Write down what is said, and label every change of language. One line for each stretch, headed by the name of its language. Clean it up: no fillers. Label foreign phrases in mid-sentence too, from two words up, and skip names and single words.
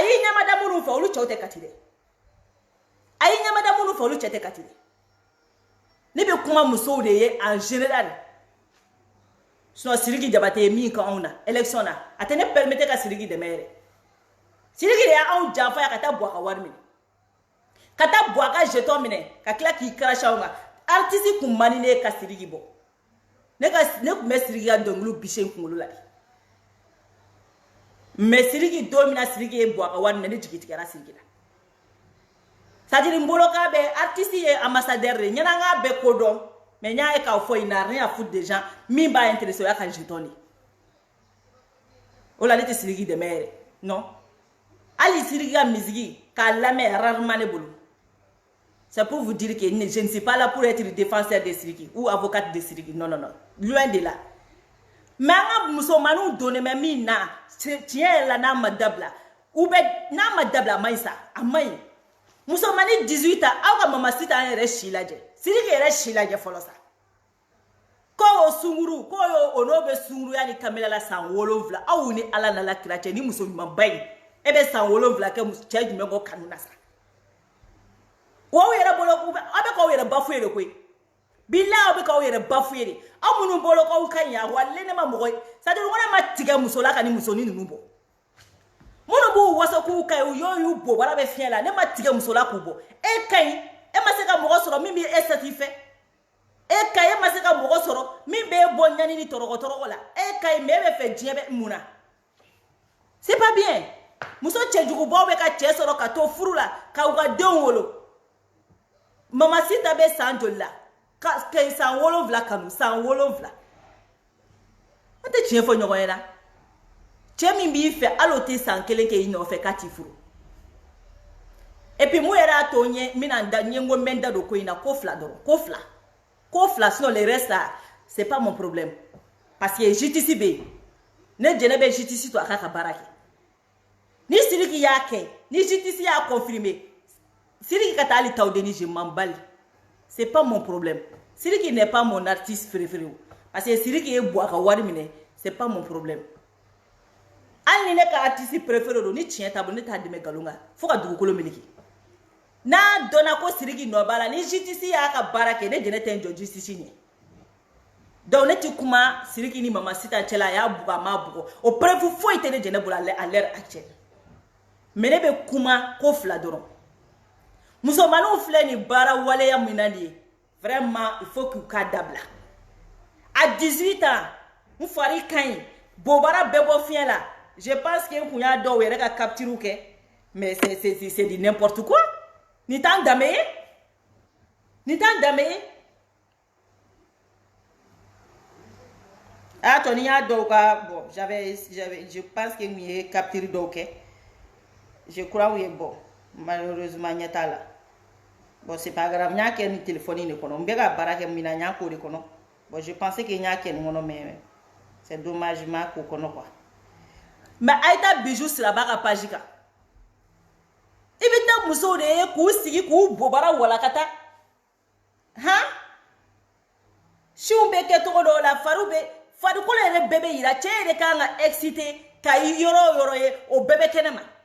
Bambara: y'i ɲɛmada minnu fɛ olu cɛw tɛ kati dɛ a y'i ɲɛmada minnu fɛ olu cɛ tɛ kati dɛ ne bɛ kuma musow de ye
French: en général
Bambara: sinon Sidiki Jabate ye min kɛ anw na élection na a tɛ ne permettre ka Sidiki dɛmɛ yɛrɛ Sidiki de y'anw janfa ya ka taa bɔ a ka wari minɛ ka taa bɔ a ka jeton minɛ ka tila k'i crash anw kan artiste kun man di ne ye ka Sidiki bɔ ne kun bɛ Sidiki ka dɔnkiliw bise n kunkolo la de mais Sidiki don min na Sidiki ye bɔ a ka wari minɛ ne jigi tigɛra Sidiki la
French: c'est-à-dire
Bambara: n bolo k'a bɛ artiste ye ambassadeur de ɲɛna n k'a bɛ ko dɔn
French: mais n'y a qu'à faire une rien à foutre des gens
Bambara: min b'a
French: intéressé à
Bambara: quand jeton ni o la ne tɛ Sidiki dɛmɛ yɛrɛ non hali Sidiki ka musique k'a lamɛn rarement ne bolo
French: c'est pour vous dire que je ne suis pas là pour être défenseur de Sidiki ou avocate de Sidiki non loin de là
Bambara: mais an ka musomaninw donnen bɛ min na tiɲɛ yɛrɛ la n'a ma dabila ou bɛ n'a ma dabila a man ɲi sa a man ɲi musomanin 18 ans aw ka mamasita an yɛrɛ si lajɛ Sidiki yɛrɛ si lajɛ fɔlɔ sa ko o sunguru ko o n'o bɛ sunguruya ni kamela la san 7 aw ni ala n'ala kira cɛ ni muso ɲumanba in e bɛ san 7 kɛ cɛ jumɛn kɔ kanu na sa o yɛrɛ bolo aw bɛ k'aw yɛrɛ bafouer de koyi bilahi aw bɛ k'aw yɛrɛ bafouer de aw minnu bolo k'aw ka ɲi a wale ne ma mɔgɔ ye
French: c'est-à-dire
Bambara: ko ne ma tigɛ muso la ka ni musonin ninnu bɔ minnu b'u waso k'u ka ɲi u y'u bɔ wara bɛ fiɲɛ la ne ma tigɛ muso la k'u bɔ e ka ɲi e ma se ka mɔgɔ sɔrɔ min bɛ e satisfait e ka e ma se ka mɔgɔ sɔrɔ min bɛ bɔ ɲani ni tɔrɔgɔ la e ka ɲi mais e bɛ fɛ diɲɛ bɛ mun na
French: c'est pas bien
Bambara: muso cɛjugubaw bɛ ka cɛ sɔrɔ ka to furu la ka u ka denw wolo mamasita bɛ san joli la ka san 7 kanu san 7 an tɛ tiɲɛ fɔ ɲɔgɔn ye la cɛ min b'i fɛ hali o tɛ san 1 kɛ i nɔfɛ k'a t'i furu
French: et puis
Bambara: mun yɛrɛ y'a to n ye n ko n bɛ n da don ko in na ko fila dɔrɔn ko fila
French: sinon le reste là c'est pas mon problème parce que
Bambara: justice bɛ yen ne jɛnɛ bɛ justice to a k'a ka baara kɛ ni Sidiki y'a kɛ ni justice y'a
French: confirmer
Bambara: Sidiki ka taa hali taw deni
French: je m'en bats c'est pas mon problème Sidiki n'est pas mon artiste préféré parce que
Bambara: Sidiki ye bɔ a ka wari minɛ
French: c'est pas mon problème
Bambara: hali ni ne ka
French: artiste préféré
Bambara: don ni tiɲɛ t'a bolo ne t'a dɛmɛ nkalon kan fo ka dugukolo meleke n'a dɔnna ko Sidiki nɔ b'a la ni justice y'a ka baara kɛ ne jɛnɛ tɛ n jɔ justice ɲɛ donc ne ti kuma Sidiki ni mamasita cɛla a y'a bugɔ a m'a bugɔ o preuve foyi tɛ ne jɛnɛ bolo
French: à l'heure actuelle
Bambara: mais ne bɛ kuma ko fila dɔrɔn musomaninw filɛ nin baara waleya min na nin ye
French: vraiment il faut
Bambara: k'u k'a dabila
French: à 18 ans
Bambara: n fari ka ɲi bobara bɛɛ bɔ fiɲɛ la
French: je pense que
Bambara: n kun y'a dɔw yɛrɛ ka capture kɛ
French: mais c'est du n'importe quoi
Bambara: ni t'an danbe ye a to ni y'a dɔw ka bon
French: je pense que
Bambara: n ye capture dɔw kɛ
French: je crois
Bambara: u ye
French: bon malheureusement
Bambara: ɲɛ t'a la
French: bon c'est pas
Bambara: grave n y'a kɛ ni téléphone de kɔnɔ n bɛ ka baara kɛ min na n y'a k'o de kɔnɔ
French: bon je pensais que
Bambara: n y'a kɛ nin kɔnɔ
French: mais c'est dommage
Bambara: n m'a k'o kɔnɔ
French: quoi mais
Bambara: a ye taa bijou siraba ka page kan ibita muso de ye k'u sigi k'u bobara walakata han siw bɛ kɛ cogo dɔw la farikolo yɛrɛ bɛɛ bɛ yira cɛ yɛrɛ kan ka excité ka yɔrɔ o yɔrɔ ye o bɛɛ bɛ kɛnɛ ma